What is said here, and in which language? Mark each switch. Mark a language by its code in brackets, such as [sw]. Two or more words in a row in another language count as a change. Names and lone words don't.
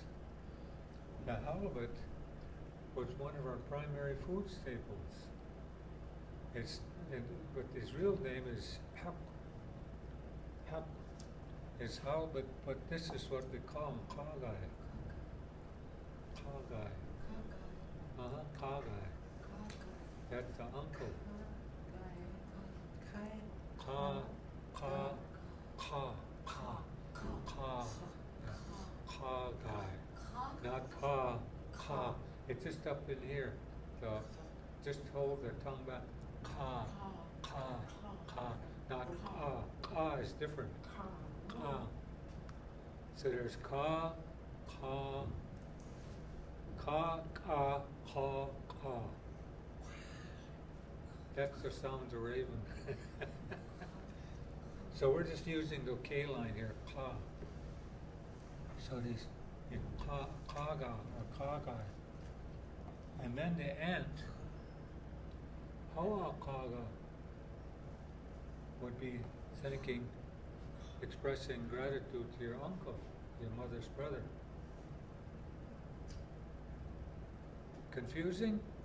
[en] The halibut was one of our primary food staples. It's, but his real name is Hap. Hap is how, but this is what we call him, Kagai. [hai] Kagai. Kagai. [en] That's the uncle. [hai] Ka, ka, ka, ka, ka, Kagai. [en] Not ka, ka. It's just up in here. So just hold the tongue back. Ka, ka, ka. Not ka. Ka is different. Ka. So there's ka, ka, ka, ka, ka, ka. That's the sounds of raven. So we're just using the K line here, ka. So these, [hai] ka, kaga, or kagai. [en] And then the ant, [hai] hoa kaga, [en] would be thanking, expressing gratitude to your uncle, your mother's brother. Confusing?